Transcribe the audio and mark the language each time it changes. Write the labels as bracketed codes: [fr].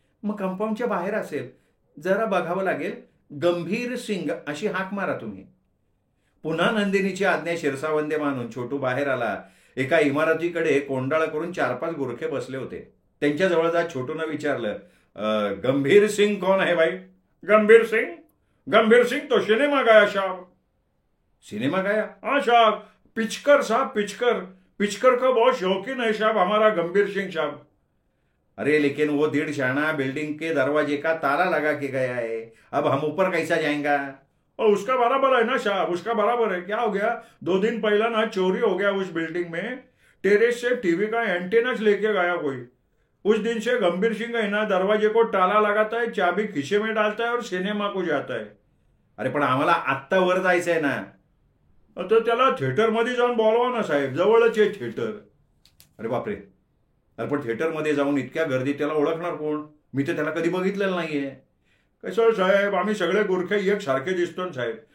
[mr] मग कंपाऊंडच्या बाहेर असेल, जरा बघावं लागेल, गंभीर सिंग अशी हाक मारा तुम्ही. पुन्हा नंदिनीची आज्ञा शिरसावंद्य मानून छोटू बाहेर आला. एका इमारतीकडे कोंडाळा करून 4-5 गुरखे बसले होते. त्यांच्याजवळ जात छोटूनं विचारलं, गंभीर सिंग [hi] कौन है भाई? [mr] गंभीर सिंग? [hi] गंभीर सिंग तो सिनेमा गया साहब. सिनेमा गया? हाँ साहब, पिचकर साहब, पिचकर. पिचकर का बहुत शौकीन है साहब हमारा गंभीर सिंह साहब. अरे लेकिन वो 1.5 शाना बिल्डिंग के दरवाजे का ताला लगा के गया है, अब हम ऊपर कैसा जाएंगा? और उसका बराबर है ना साहब, उसका बराबर है. क्या हो गया, 2 दिन पहला ना चोरी हो गया उस बिल्डिंग में, टेरेस से टीवी का एंटेनाच लेके गया कोई. उस दिन से गंभीर सिंह है ना दरवाजे को ताला लगाता है, चाबी खिसे में डालता है और सिनेमा को जाता है. [mr] अरे पण आम्हाला आत्ता वर जायचंय ना. तर त्याला थिएटरमध्ये जाऊन बोलवा ना साहेब, जवळच आहे थिएटर. अरे बापरे, अरे पण थिएटरमध्ये जाऊन इतक्या गर्दीत त्याला ओळखणार कोण? मी तर त्याला कधी बघितलेलं नाहीये. कसं साहेब, आम्ही सगळे गुरखे एक सारखे दिसतो ना साहेब.